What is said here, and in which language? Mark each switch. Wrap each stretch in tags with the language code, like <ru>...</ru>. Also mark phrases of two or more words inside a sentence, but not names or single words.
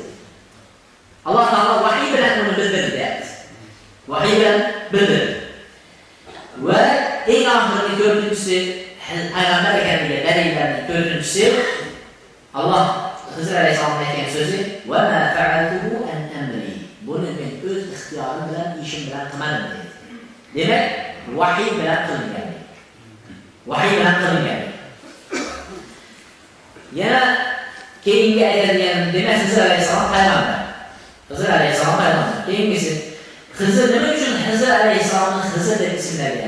<uz>Alloh taolo vahiy bilan uni bildirdi. Vahiy bilan bildirdi. Va eng oxirgi to'rtinchisi payg'ambar ekanligiga dalillarning to'rtinchisi Alloh Hizr alayhissalomning aytgan so'zi</uz> <ar>وما فعلته عن أمري.</ar> <uz>Buni men o'z ixtiyorim bilan, ishim bilan qilmadim dedi. Demak, vahiy bilan qilingan. Vahiy bilan qilingan. Yana keyingi aytadigan demak Hizr alayhissalom payg'ambar. Hizr alayhissalom payg'ambar. Keyingisi Hizr nima uchun Hizr alayhissalomni Hizr deb ismlagan?</uz>